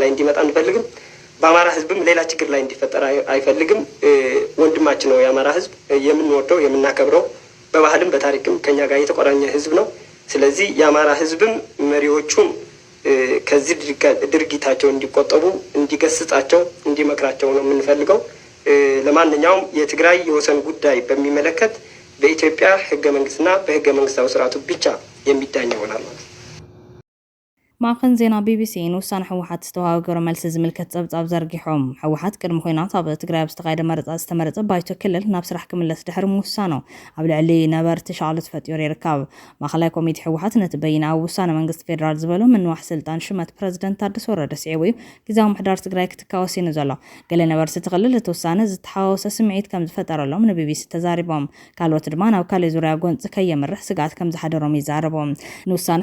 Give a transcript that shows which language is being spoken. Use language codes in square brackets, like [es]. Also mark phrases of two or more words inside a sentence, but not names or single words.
[am] ላይ እንዲመጣ አንፈልግም። በአማራ ህዝብም ሌላ ችግር ላይ እንዲፈጠር አይፈልግም። ወንድማችን ነው የአማራ ህዝብ፣ የምንወደው የምናከብረው፣ በባህልም በታሪክም ከኛ ጋር የተቆራኘ ህዝብ ነው። ስለዚህ የአማራ ህዝብም መሪዎቹም ከዚህ ድርጊታቸው እንዲቆጠቡ፣ እንዲገስጻቸው፣ እንዲመክራቸው ነው የምንፈልገው። ለማንኛውም የትግራይ የወሰን ጉዳይ በሚመለከት በኢትዮጵያ ህገ መንግስትና በህገ መንግስታዊ ስርዓቱ ብቻ የሚዳኝ ይሆናል ማለት ነው። [ti] ማዕከን ዜና ቢቢሲ ንውሳነ ህወሓት ዝተዋገረ መልሲ ዝምልከት ጸብጻብ ዘርጊሖም ህወሓት ቅድሚ ኩናት ኣብ ትግራይ ኣብ ዝተኻየደ መረፃ ዝተመረፀ ባይቶ ክልል ናብ ስራሕ ክምለስ ድሕሪ ምውሳኑ ኣብ ልዕሊ ነበርቲ ሸቕለት ፈጢሩ ይርከብ። ማእኸላይ ኮሚቴ ህወሓት ነቲ በይና ኣብ ውሳነ መንግስቲ ፌደራል ዝበሎ ምንዋሕ ስልጣን ሽመት ፕረዚደንት ታደሰ ወረደ ስዒቡ እዩ ግዜያዊ ምሕዳር ትግራይ ክትካወስ ኢኑ ዘሎ። ገለ ነበርቲ ትኽልል እቲ ውሳነ ዝተሓዋወሰ ስምዒት ከም ዝፈጠረሎም ንቢቢሲ ተዛሪቦም፣ ካልኦት ድማ ናብ ካልእ ዙርያ ጎንፂ ከየምርሕ ስጋኣት ከም ዝሓደሮም ይዛረቦም። ንውሳነ